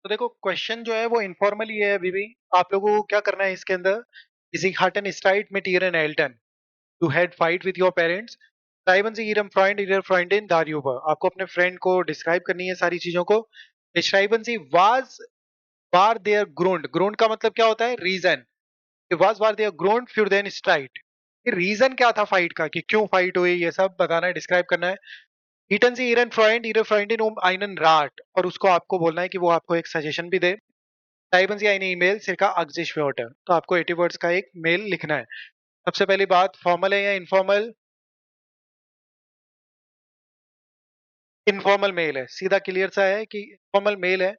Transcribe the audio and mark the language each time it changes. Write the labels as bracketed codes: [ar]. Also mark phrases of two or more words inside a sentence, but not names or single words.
[hi] तो देखो क्वेश्चन जो है वो इनफॉर्मल ही है अभी भी। आप लोगों को क्या करना है इसके अंदर? [de] Sie hatten Streit mit ihren Eltern. [en] You had fight with your parents. [de] Schreiben Sie Ihrem Freund, Ihrer Freundin darüber. [hi] आपको अपने फ्रेंड को डिस्क्राइब करनी है सारी चीजों को। [de] Schreiben Sie was war their Grund. [hi] Grund का मतलब क्या होता है? रीजन। [de] Was war their Grund für den Streit. [hi] रीजन क्या था फाइट का, कि क्यों फाइट हुई, ये सब बताना है, डिस्क्राइब करना है। [de] Iten Sie Ihren Freund, Ihre Freundin um einen Rat. [hi] और उसको आपको बोलना है कि वो आपको एक सजेशन भी दे। [de] Schreiben Sie eine E-Mail circa 80 Wörter. [hi] तो आपको 80 वर्ड्स का एक मेल लिखना है। सबसे पहली बात, फॉर्मल है या इनफॉर्मल? [en] informal mail [hi] है, सीधा क्लियर सा है कि [en] informal mail [hi] है।